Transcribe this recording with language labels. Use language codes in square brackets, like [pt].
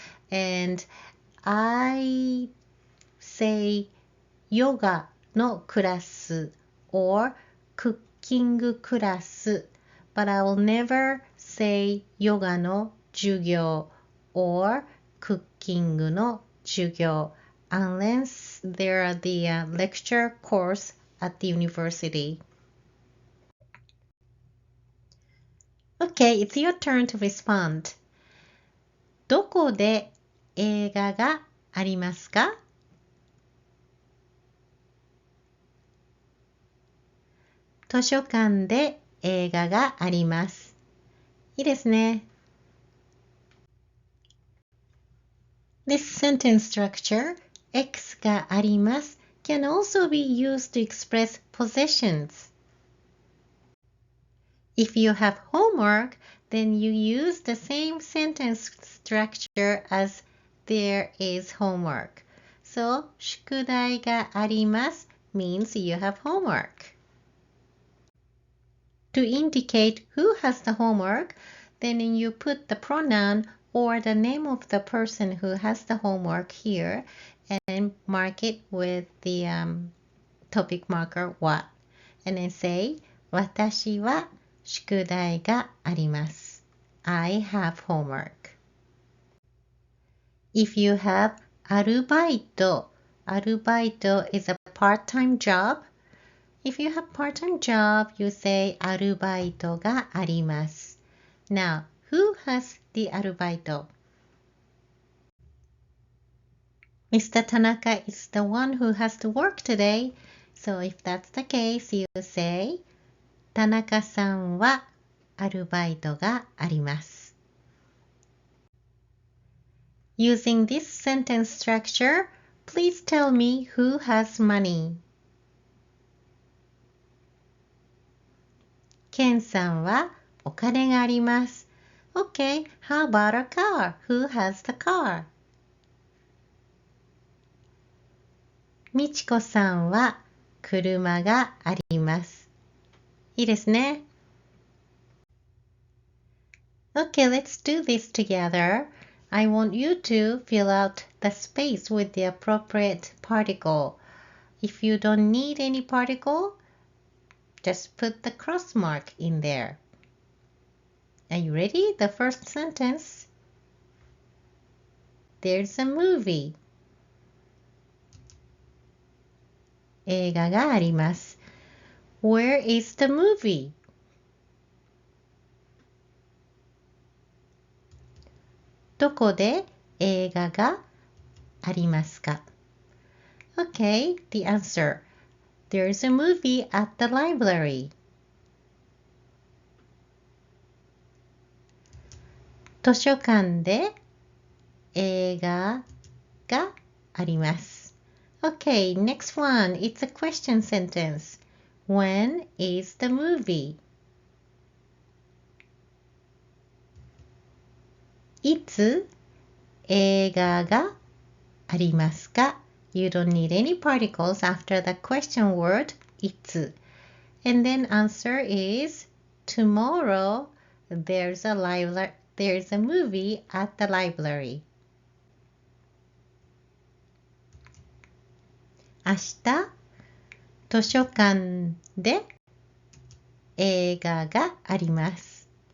[en] And I say yoga のクラス or クッキングクラス but I will never say ヨガの授業 or クッキングの授業 unless there are the lecture course at the university. Okay, it's your turn to respond. [ja] どこで映画がありますか？図書館で映画があります。いいですね。 [en] This sentence structure, X があります can also be used to express possessions. If you have homework, then you use the same sentence structure as there is homework. So, [ja] 宿題があります [en] means you have homework. To indicate who has the homework, then you put the pronoun or the name of the person who has the homework here and mark it with the topic marker what. And then say, [ja] 私は宿題があります。 [en] I have homework. If you have アルバイト is a part-time job. If you have part-time job, you say [ja] アルバイトがあります。 [en] Now, who has the アルバイト? Mr. Tanaka is the one who has to work today. So if that's the case, you say [ja] 田中さんはアルバイトがあります。 [en] Using this sentence structure, please tell me who has money. [ja] ケンさんはお金があります。 [en] Okay, how about a car? Who has the car? [ja] みちこさんは車があります。いいですね。 [en] Okay, let's do this together. I want you to fill out the space with the appropriate particle. If you don't need any particle, just put the cross mark in there. Are you ready? The first sentence. There's a movie. [ja] 映画があります。 [en] Where is the movie? [ja] どこで映画がありますか? [en] Okay, the answer. There's a movie at the library. [ja] 図書館で映画があります。 [en] Okay, next one. It's a question sentence. When is the movie? [ja] いつ映画がありますか? [en] You don't need any particles after the question word いつ. And then answer is tomorrow there's a movie at the library. [ja] 明日図書館で映画があります。